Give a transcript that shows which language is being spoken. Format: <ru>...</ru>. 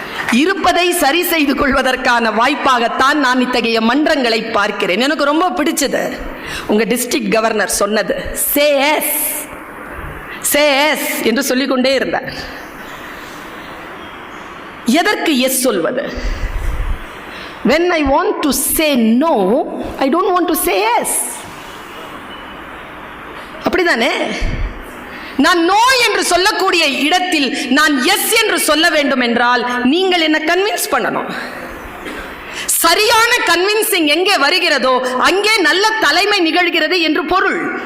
<ta>இருப்பதை சரி செய்து கொள்வதற்கான வாய்ப்பாகத்தான் நான் இத்தகைய மன்றங்களை பார்க்கிறேன். எனக்கு ரொம்ப பிடிச்சது உங்க டிஸ்ட்ரிக்ட் கவர்னர் சொன்னது,</ta> <en>say yes</en> <ta>என்று சொல்லிக்கொண்டே இருந்தார். எதற்கு எஸ் சொல்வது?</ta> <en>when I want to say no, I don't want to say yes.</en> <ta>அப்படிதானே? நான் நோ என்று சொல்லக்கூடிய இடத்தில் நான் எஸ் என்று சொல்ல வேண்டும் என்றால் நீங்கள் என்ன கன்வின்ஸ் பண்ணணும். சரியான கன்வின்சிங் எங்கே வருகிறதோ அங்கே நல்ல தலைமை நிகழ்கிறது என்று பொருள்.</ta>